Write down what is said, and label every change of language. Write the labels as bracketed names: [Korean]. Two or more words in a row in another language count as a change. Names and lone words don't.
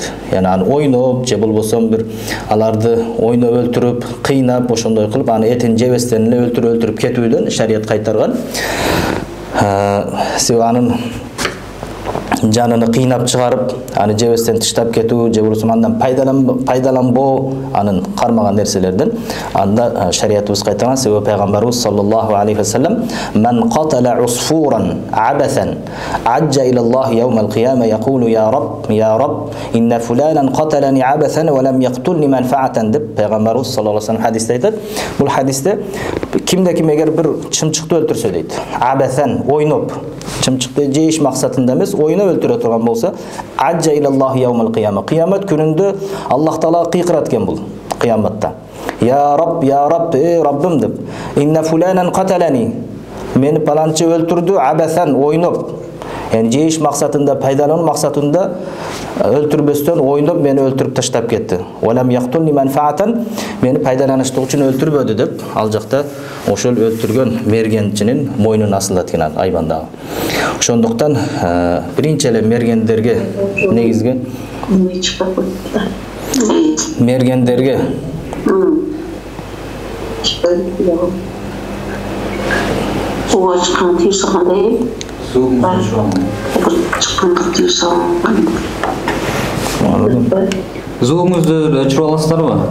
[Kyrgyz] Яни аны ойноп, же болбосо бир аларды ойноп өлтүрүп, кыйнап, ошондой кылып аны этин жебестен эле өлтүрүп кетүүдөн шарият кайтарган. Себеби анын жаныны кыйнап чыгарып, аны жебестен тыштап кетүү, же болбосо андан пайдаланбоо, анын кармаган нерселерден анда шариятыбыз кайтарган. Себеби пайгамбарыбыз [Arabic] صلى الله عليه وسلم "من قتل عصفورا عبثا عج إلى الله يوم القيامة يقول يا رب إن فلانا قتلني عبثا ولم يقتلني منفعة" [Kyrgyz] деп пайгамбарыбыз [Arabic] صلى الله عليه وسلم [Kyrgyz] хадисте айтат. Бул хадисте кимде ким эгер бир чымчыкты өлтүрсө дейт, абасан ойноп, чымчыкты жейиш максатында эмес, ойноп өлтүрө турган болсо, [Arabic] عج إلى الله يوم القيامة, [Kyrgyz] кыямат күнүндө Аллах Таала кыйкырат экен бул кыяматта. [Arabic] يا رب, [Kyrgyz] Раббым деп. [Arabic] إن فلانا قتلني, [Kyrgyz] мени паланчы өлтүрдү абасан ойноп. Yani жейиш максатында, пайдалануу максатында өлтүрбөстөн ойноп мени өлтүрүп таштап кетти. [Arabic] ولم يقتلني منفعة, [Kyrgyz] мени пайдаланыштык үчүн өлтүрбөдү деп, ал жакта ошол өлтүргөн мергенчинин мойнун асылат экен айбандагы. Ошондуктан биринчи эле мергендерге негизги мергендерге Звугыңызды өчүрүп аласыздарбы?